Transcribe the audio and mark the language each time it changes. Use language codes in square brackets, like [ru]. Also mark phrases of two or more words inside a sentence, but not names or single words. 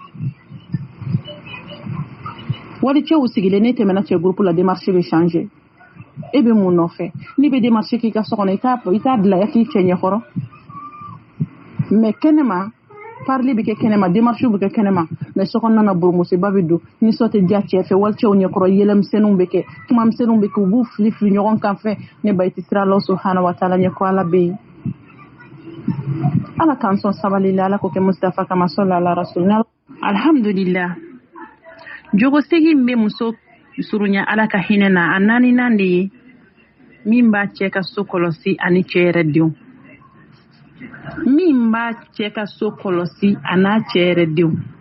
[bm] wali cɛw sigilen ne tɛmɛna cɛ groupe la démarche bɛ changer e bɛ mun nɔfɛ n'i bɛ démarche k'i ka so kɔnɔ I t'a bila k'i cɛ ɲɛkɔrɔ mais kɛnɛma parler bɛ kɛ kɛnɛma démarche bɛ kɛ kɛnɛma mais so kɔnɔna na burumusoba bɛ don nisɔn tɛ diya cɛ fɛ wali cɛw ɲɛkɔrɔ yɛlɛmisɛnninw bɛ kɛ kumamisɛnninw bɛ kɛ u b'u fili ɲɔgɔn kan fɛ ne ba I tɛ siran [ar] الله سبحانه وتعالى [bm] ɲɛ ko Ala bɛ yen Ala k'an sɔn sabali la Ala k'o kɛ Mustafa kama [ar] صلى على الرسول [bm] alhamdulillah jogo segi bɛ muso surunya Ala ka hinɛ na a naaninan de ye min b'a cɛ ka so kɔlɔsi ani cɛ yɛrɛ denw min b'a cɛ ka so kɔlɔsi a n'a cɛ yɛrɛ denw